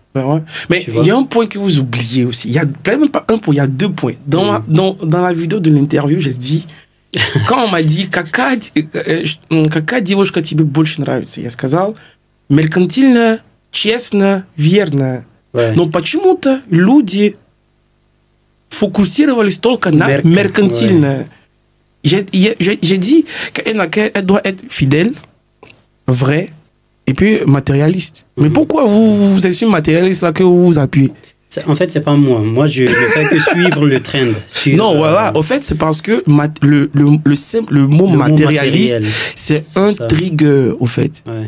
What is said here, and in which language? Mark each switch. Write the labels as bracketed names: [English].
[French] Mais il y a un point que vous oubliez aussi. Il y a même pas un point, il y a 2 points. Dans la vidéo de l'interview, j'ai dit, quand on m'a dit, [Russian] какая девушка тебе больше нравится, я сказал, меркантильно, честно, верно. Но почему-то люди фокусировались только на меркантильно. [French] J'ai dit qu'elle doit être fidèle, vraie, et puis matérialiste. Mais pourquoi vous êtes sur matérialiste là que vous vous appuyez? En fait, c'est pas moi. Moi, je ne fais que suivre le trend. Non, voilà. Au fait, c'est parce que le mot matérialiste, c'est un trigger, au fait.